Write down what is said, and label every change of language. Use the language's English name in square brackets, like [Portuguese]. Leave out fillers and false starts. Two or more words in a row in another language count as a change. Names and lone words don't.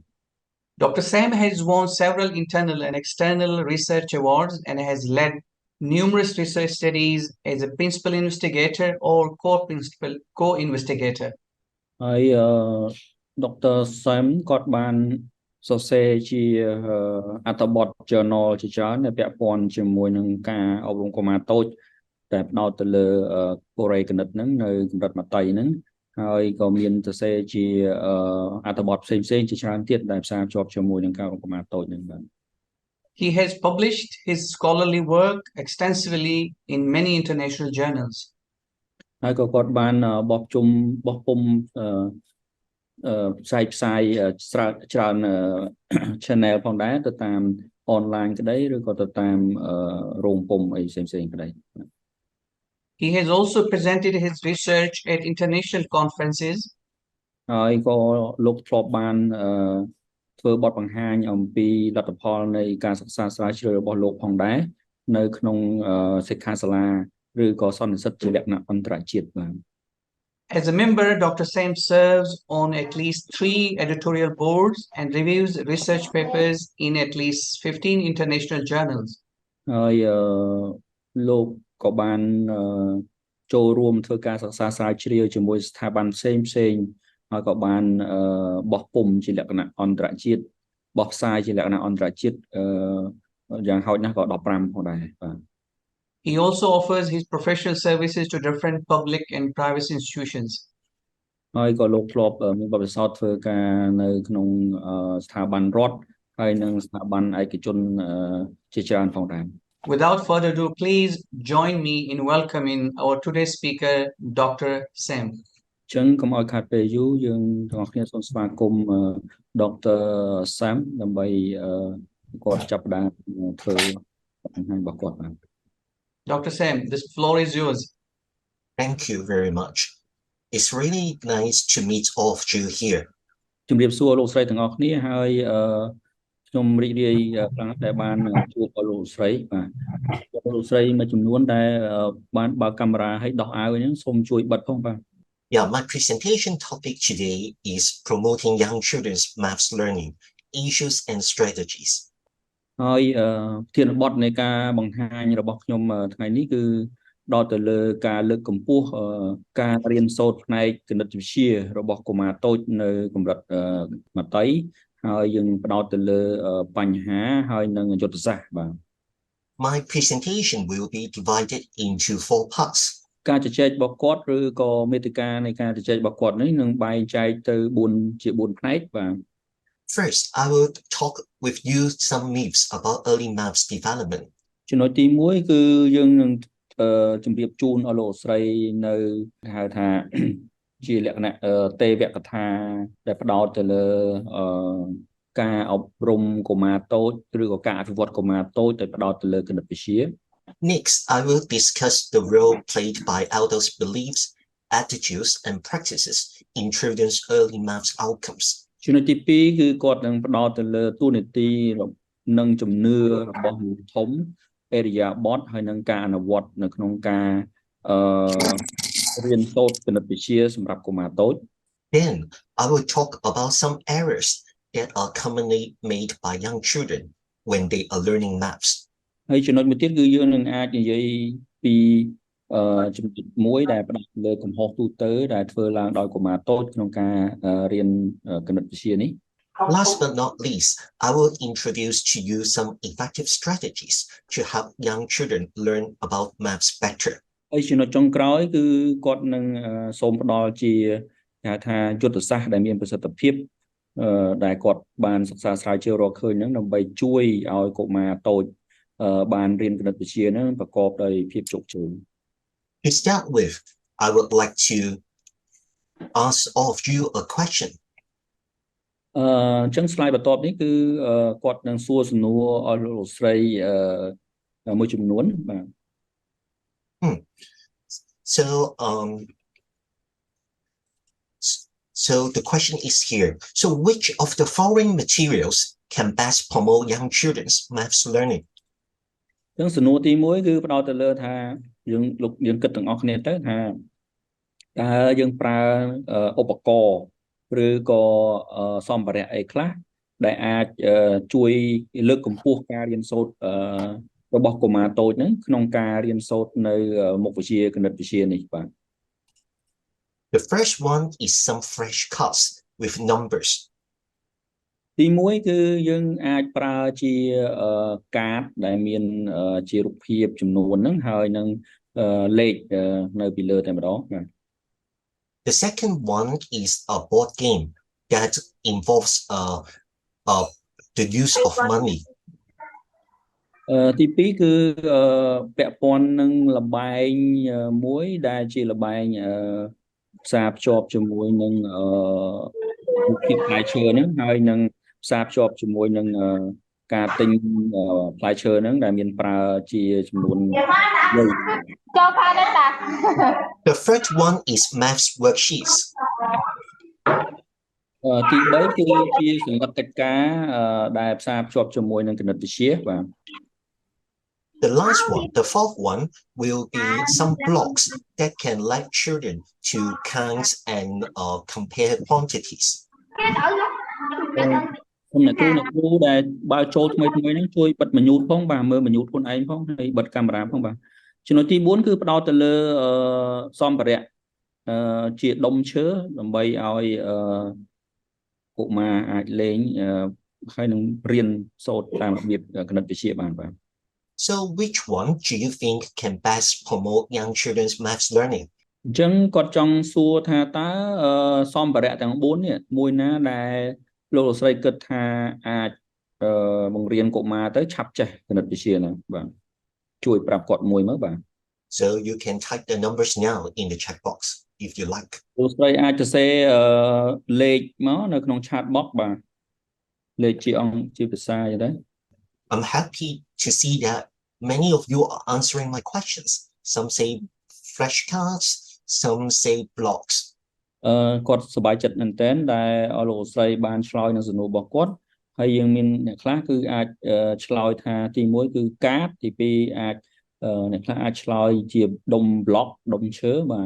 [English] Dr. Sam has won several internal and external research awards and has led numerous research studies as a principal investigator or co-investigator. [Khmer] ហើយ Dr. Sam គាត់បានសរសេរជាអត្ថបទ journal ជាច្រើនដែលពាក់ព័ន្ធជាមួយនឹងការអប់រំកុមារតូចតែផ្ដោតទៅលើកូរ៉េគណិតហ្នឹងនៅកម្រិតមត្តេយ្យហ្នឹងហើយក៏មានសរសេរជាអត្ថបទផ្សេងៗជាច្រើនទៀតដែលផ្សារភ្ជាប់ជាមួយនឹងការអប់រំកុមារតូចហ្នឹងបាទ [English] He has published his scholarly work extensively in many international journals. [Khmer] ហើយក៏គាត់បានបោះពុម្ពផ្សាយច្រើន channel ផងដែរទៅតាម online ក្តីឬក៏ទៅតាមរោងពុម្ពអីផ្សេងៗក្តី [English] He has also presented his research at international conferences. [Khmer] ហើយក៏លោកធ្លាប់បានធ្វើបទបង្ហាញអំពីលទ្ធផលនៃការសិក្សាស្រាវជ្រាវរបស់លោកផងដែរនៅក្នុងសិក្ខាសាលាឬក៏សន្និសីទជាលក្ខណៈអន្តរជាតិបាទ [English] As a member, Dr. Sam serves on at least 3 editorial boards and reviews research papers in at least 15 international journals. [Khmer] ហើយលោកក៏បានចូលរួមធ្វើការសិក្សាស្រាវជ្រាវជាមួយស្ថាប័នផ្សេងហើយក៏បានបោះពុម្ពជាលក្ខណៈអន្តរជាតិបោះផ្សាយជាលក្ខណៈអន្តរជាតិយ៉ាងហោចណាស់ក៏15ផងដែរបាទ [English] He also offers his professional services to different public and private institutions. [Khmer] ហើយក៏លោកធ្លាប់មានបទពិសោធន៍ធ្វើការនៅក្នុងស្ថាប័នរដ្ឋហើយនិងស្ថាប័នឯកជនជាច្រើនផងដែរ [English] Without further ado, please join me in welcoming our today's speaker, Dr. Sam. [Khmer] ចឹងកុំឲ្យខាតពេលយូរយើងទាំងអស់គ្នាសូមស្វាគមន៍ Dr. Sam ដើម្បីគាត់ចាប់ផ្ដើមធ្វើបង្ហាញរបស់គាត់បាទ [English] Dr. Sam, this floor is yours. Thank you very much. It's really nice to meet all of you here. [Khmer] ជំរាបសួរលោកស្រីទាំងអស់គ្នាហើយខ្ញុំរីករាយខ្លាំងដែលបានជួបលោកស្រីបាទលោកស្រីមួយចំនួនដែលបានបើកកាមេរ៉ាឲ្យដោះអាវហ្នឹងសូមជួយបិទផងបាទ [English] Yeah, my presentation topic today is promoting young children's maths learning, issues and strategies. [Khmer] ហើយធានបទនៃការបង្ហាញរបស់ខ្ញុំថ្ងៃនេះគឺដល់ទៅលើការលើកកម្ពស់ការរៀនសូត្រផ្នែកគណិតវិទ្យារបស់កុមារតូចនៅកម្រិតមត្តេយ្យហើយយើងផ្ដោតទៅលើបញ្ហាហើយនិងយុទ្ធសាស្ត្របាទ [English] My presentation will be divided into 4 parts. [Khmer] ការជជែករបស់គាត់ឬក៏មេតិកានៃការជជែករបស់គាត់នេះនឹងបែងចែកទៅ4ផ្នែកបាទ [English] First, I will talk with you some myths about early maths development. [Khmer] ចំណុចទី1គឺយើងនឹងជម្រាបជូនឲ្យលោកស្រីនៅហៅថា ជាលក្ខណៈទេវកថាដែលផ្ដោតទៅលើការអប់រំកុមារតូចឬក៏ការអភិវឌ្ឍកុមារតូចដែលផ្ដោតទៅលើគណិតវិទ្យា [English] Next, I will discuss the role played by elders' beliefs, attitudes, and practices in children's early maths outcomes. [Khmer] ចំណុចទី2គឺគាត់នឹងផ្ដោតទៅលើតួនាទីនិងជំនឿរបស់មនុស្សធំអេរិយាបថហើយនឹងការអនុវត្តនៅក្នុងការរៀនសូត្រគណិតវិទ្យាសម្រាប់កុមារតូច [English] Then, I will talk about some errors that are commonly made by young children when they are learning maths. [Khmer] ហើយចំណុចមួយទៀតគឺយើងនឹងអាចនិយាយពីចំណុចមួយដែលផ្ដោតលើកំហុសទូទៅដែលធ្វើឡើងដោយកុមារតូចក្នុងការរៀនគណិតវិទ្យានេះ [English] Last but not least, I will introduce to you some effective strategies to help young children learn about maths better. [Khmer] ហើយចំណុចចុងក្រោយគឺគាត់នឹងសូមផ្ដល់ជាហៅថាយុទ្ធសាស្ត្រដែលមានប្រសិទ្ធភាពដែលគាត់បានសិក្សាស្រាវជ្រាវរកឃើញហ្នឹងដើម្បីជួយឲ្យកុមារតូចបានរៀនគណិតវិទ្យាហ្នឹងប្រកបដោយភាពជោគជ័យ [English] To start with, I would like to ask all of you a question. [Khmer] អញ្ចឹង slide បន្ទាប់នេះគឺគាត់នឹងសួរសំណួរឲ្យលោកស្រីមួយចំនួនបាទ [English] So the question is here. So which of the following materials can best promote young children's maths learning? [Khmer] អញ្ចឹងសំណួរទី1គឺផ្ដោតទៅលើថាយើងគិតទាំងអស់គ្នាទៅថាតើយើងប្រើឧបករណ៍ឬក៏សម្ភារៈអីខ្លះដែលអាចជួយលើកកម្ពស់ការរៀនសូត្ររបស់កុមារតូចហ្នឹងក្នុងការរៀនសូត្រនៅមុខវិជ្ជាគណិតវិទ្យានេះបាទ [English] The first one is some flashcards with numbers. [Khmer] ទី1គឺយើងអាចប្រើជាកាតដែលមានជារូបភាពចំនួនហ្នឹងហើយនឹងលេខនៅពីលើតែម្ដងបាទ [English] The second one is a board game that involves the use of money. [Khmer] ទី2គឺពាក់ព័ន្ធនឹងល្បែងមួយដែលជាល្បែងផ្សារភ្ជាប់ជាមួយនឹងរូបភាពផ្លែឈើហ្នឹងហើយនឹងផ្សារភ្ជាប់ជាមួយនឹងការទិញផ្លែឈើហ្នឹងដែលមានប្រើជាចំនួន [English] The third one is maths worksheets. [Khmer] ទី3គឺជាសង្កត់កិច្ចការដែលផ្សារភ្ជាប់ជាមួយនឹងគណិតវិទ្យាបាទ [English] The last one, the fourth one, will be some blocks that can let children to count and compare quantities. [Khmer] ខ្ញុំអ្នកគ្រូដែលបើចូលថ្មីហ្នឹងជួយបិទបញ្ញូតផងបាទមើលបញ្ញូតខ្លួនឯងផងហើយបិទកាមេរ៉ាផងបាទចំណុចទី4គឺផ្ដោតទៅលើសម្ភារៈជាដុំឈើដើម្បីឲ្យកុមារអាចលេងហើយនឹងរៀនសូត្រតាមរបៀបគណិតវិទ្យាបានបាទ [English] So which one do you think can best promote young children's maths learning? [Khmer] អញ្ចឹងគាត់ចង់សួរថាតើសម្ភារៈទាំង4នេះមួយណាដែលលោកលោកស្រីគិតថាអាចបង្រៀនកុមារទៅឆាប់ចេះគណិតវិទ្យាហ្នឹងបាទជួយប្រាប់គាត់មួយមើលបាទ [English] So you can type the numbers now in the chat box if you like. [Khmer] លោកស្រីអាចសរសេរលេខមកនៅក្នុង [English] chat box [Khmer] បាទលេខជាភាសាអីដែរ [English] I'm happy to see that many of you are answering my questions. Some say flashcards, some say blocks. [Khmer] គាត់សប្បាយចិត្តមែនទែនដែលលោកស្រីបានឆ្លើយនឹងសំណួររបស់គាត់ហើយយើងមានអ្នកខ្លះគឺអាចឆ្លើយថាទី1គឺកាតទី2អាចអ្នកខ្លះអាចឆ្លើយជាដុំ block ដុំឈើបាទ